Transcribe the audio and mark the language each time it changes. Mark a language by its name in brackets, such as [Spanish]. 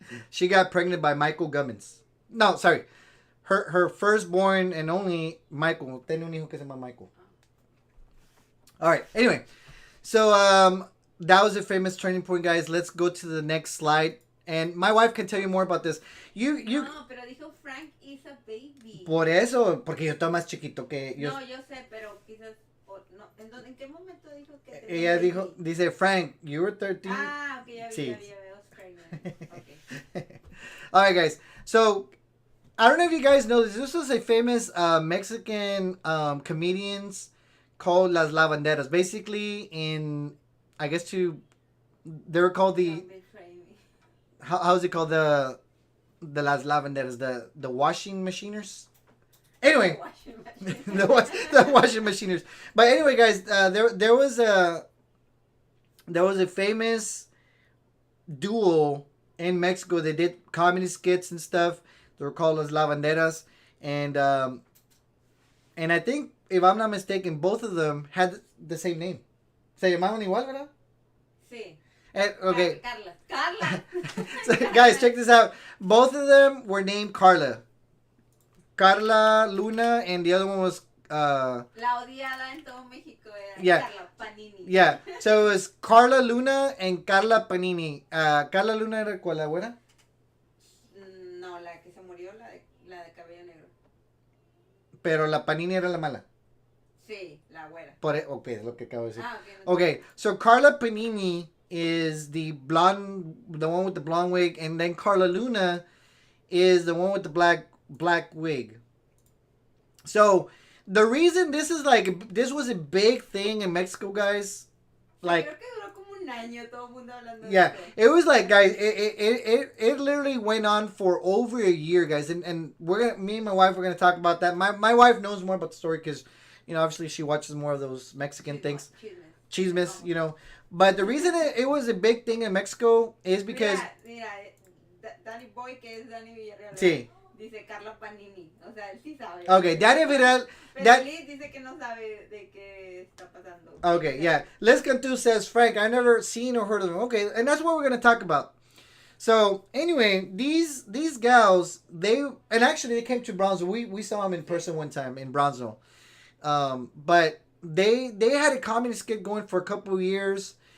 [English] She got pregnant by Michael Gummins. No, sorry. Her firstborn and only Michael. [Spanish] Tiene un hijo que se llama Michael. [English] All right. Anyway, So that was a famous turning point, guys. Let's go to the next slide. And my wife can tell you more about this. You [Spanish] No, pero dijo Frank [English] is a baby. [Spanish] Por eso, porque yo estoy más chiquito que yo. No, yo sé, pero quizás no, ¿en qué momento dijo que tenía Ella [English] baby? [Spanish] dijo, dice Frank, [English] you were 13. [Spanish] Ah, ok, ya vi, Sí. ya vi, [English] I was pregnant. Okay. All right, guys. So I don't know if you guys know this. This was a famous Mexican comedians called Las Lavanderas. Basically, I guess they were called Don't betray me. how is it called, the Las Lavanderas, the washing machiners. Anyway, Washing machine. the washing machiners. But anyway, guys, there was a famous duo in Mexico. They did comedy skits and stuff. They were called Las Lavanderas, and I think, if I'm not mistaken, both of them had the same name. [Spanish] Se llamaban igual, ¿verdad? Sí. [English] Okay. Carla. So, guys, check this out. Both of them were named Karla. Karla Luna, and the other one was [Spanish] La odiada en todo México era [English] Yeah. Karla Panini. yeah. So it was Karla Luna and Karla Panini. [Spanish] Karla Luna era cuál, la güera? No, la que se murió, la de cabello negro. Pero la Panini era la mala. Sí, la güera. Ok, es lo que acabo de decir. Ah, ok. No [English] Okay, so Karla Panini is the one with the blonde wig, and then Karla Luna is the one with the black wig. So the reason this was a big thing in Mexico, guys, like, [Spanish] Creo que duró como un año todo el mundo hablando de [English] yeah, [Spanish] eso. [English] it was like, guys, it literally went on for over a year, guys, and me and my wife were gonna talk about that. My wife knows more about the story because, obviously she watches more of those Mexican things, chismes, But the reason it was a big thing in Mexico is because [Spanish] Mira, Danny Boy, que es Danny Villarreal, sí. dice Carla Panini. O sea, él sí sabe. [English] Okay, Danny Vidal. [Spanish] Pero Liz dice que no sabe de qué está pasando. [English] Okay, yeah. Liz Cantu says, Frank, I never seen or heard of them. Okay, and that's what we're gonna talk about. So anyway, these gals, they came to Bronzeville. We saw them in person one time in Bronzeville. But they had a comedy skit going for a couple of years.